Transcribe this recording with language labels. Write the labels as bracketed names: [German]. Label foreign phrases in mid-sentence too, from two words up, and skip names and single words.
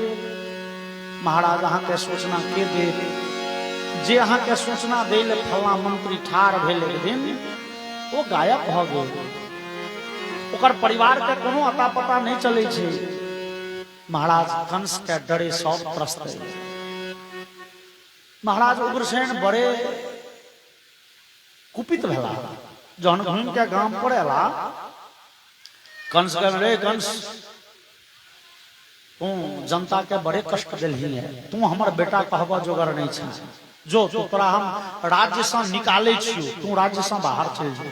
[Maithili] महाराज अहाँ के सूचना के दे, जे अहाँ के सूचना देल फला मंत्री ठार भेल एक दिन वो गायब भ गेल, ओकर परिवार के कोनो अता पता नहीं चले छे। महाराज कंस के डरे सब त्रस्त है। महाराज उग्रसेन बड़े कुपित भेला, जहन घूम के गांव पड़ेला कंस कह रे कंस तू जनता के बड़े कष्ट दिलही है, तू हमर बेटा कहबा जोगर नहीं छा, जो तू तोरा हम राज्य से निकाले छियो, तू राज्य से बाहर चल जा।